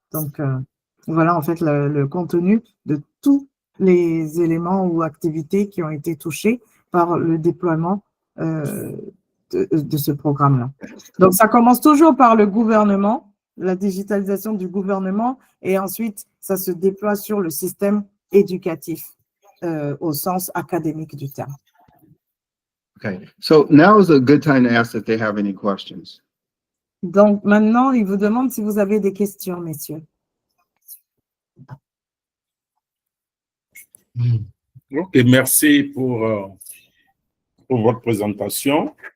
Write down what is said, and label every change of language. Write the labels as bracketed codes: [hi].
[fr] Donc, voilà en fait le contenu de tous les éléments ou activités qui ont été touchés par le déploiement de ce programme-là. Donc, ça commence toujours par le gouvernement, la digitalisation du gouvernement, et ensuite, ça se déploie sur le système éducatif au sens académique du terme. [en] Okay, so now is a good time to ask if they have any questions. [fr] Donc, maintenant, il vous demande si vous avez des questions, messieurs. Ok, merci pour votre présentation.